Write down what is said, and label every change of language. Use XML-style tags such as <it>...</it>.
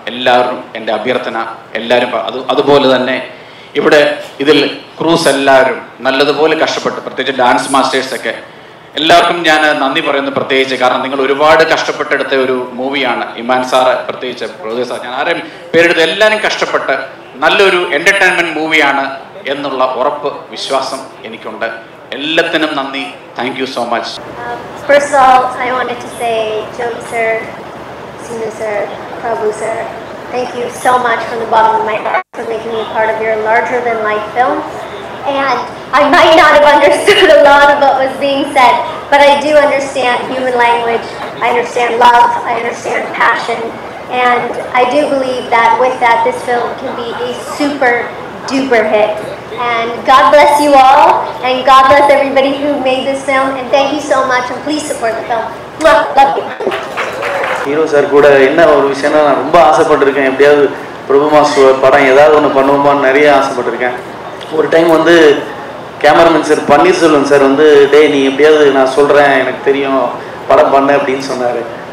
<ml>എല്ലാവരും എൻ്റെ അഭ്യർത്ഥന, എല്ലാവരും അതുപോലെ തന്നെ ഇവിടെ ഇതിൽ ക്രൂസ് എല്ലാവരും നല്ലതുപോലെ കഷ്ടപ്പെട്ട്, പ്രത്യേകിച്ച് ഡാൻസ് മാസ്റ്റേഴ്സൊക്കെ എല്ലാവർക്കും ഞാൻ നന്ദി പറയുന്നു പ്രത്യേകിച്ച്. കാരണം നിങ്ങൾ ഒരുപാട് കഷ്ടപ്പെട്ടെടുത്ത ഒരു മൂവിയാണ്. ഇമാൻ സാറ് പ്രത്യേകിച്ച് പ്രൊഡ്യൂസർ സാർ, ഞാൻ ആരെയും പേരെടുത്ത് എല്ലാവരും കഷ്ടപ്പെട്ട് നല്ലൊരു എൻ്റർടൈൻമെൻറ്റ് മൂവിയാണ് എന്നുള്ള ഉറപ്പ് വിശ്വാസം എനിക്കുണ്ട്. എല്ലാത്തിനും നന്ദി. Thank you so much.</ml> <en>First of all, I wanted to say Jyoti sir, Sinu sir, Prabhu sir, thank you so much from the bottom of my heart for making me part of your larger-than-life film. And I might not have understood a lot of what was being said, but I do understand human language, I understand love, I understand passion, and I do believe that with that this film can be a super duper hit. And God bless you all, and God bless everybody who made this film, and thank you so much, and please support the film. Love you.</en> <ta>Hero sir கூட என்ன ஒரு விஷயம்னா, நான் ரொம்ப ஆசைப்பட்டிருக்கேன், எப்படியாவது பிரபு master படம் ஏதாவது ஒன்று பண்ணுவோமான்னு நிறைய ஆசைப்பட்டிருக்கேன். ஒரு டைம் வந்து கேமராமேன் சார் பன்னீர்செல்வம் சார் வந்து டேய் நீ எப்படியாவது நான் சொல்கிறேன் எனக்கு தெரியும் படம் பண்ண அப்படின்னு சொன்னார்.</ta>